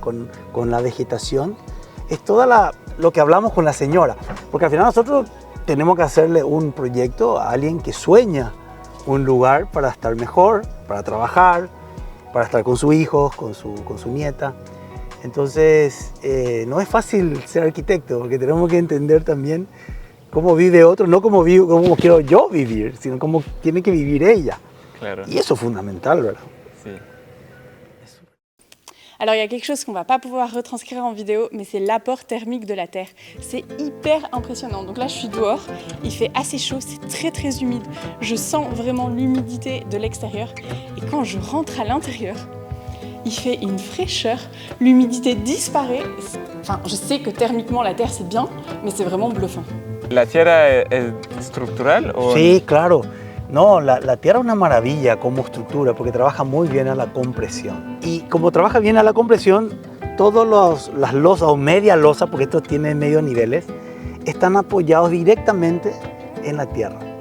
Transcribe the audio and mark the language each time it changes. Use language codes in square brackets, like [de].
[es] Con la vegetación. Es toda lo que hablamos con la señora, porque al final nosotros tenemos que hacerle un proyecto a alguien que sueña un lugar para estar mejor, para trabajar, para estar con sus hijos, con su nieta. Entonces, no es fácil ser arquitecto, porque tenemos que entender también cómo vive otro, no cómo quiero yo vivir, sino cómo tiene que vivir ella. Claro. Y eso es fundamental, ¿verdad? Sí. [fr] Alors il y a quelque chose qu'on ne va pas pouvoir retranscrire en vidéo, mais c'est l'apport thermique de la terre. C'est hyper impressionnant. Donc là je suis dehors, il fait assez chaud, c'est très très humide. Je sens vraiment l'humidité de l'extérieur. Et quand je rentre à l'intérieur, il fait une fraîcheur, l'humidité disparaît. Enfin, je sais que thermiquement la terre c'est bien, mais c'est vraiment bluffant. [es] ¿La tierra es estructural? O... Sí, claro. No, la tierra es una maravilla como estructura porque trabaja muy bien a la compresión. Y como trabaja bien a la compresión, todas las losas o media losa, porque esto tiene medio niveles, están apoyados directamente en la tierra.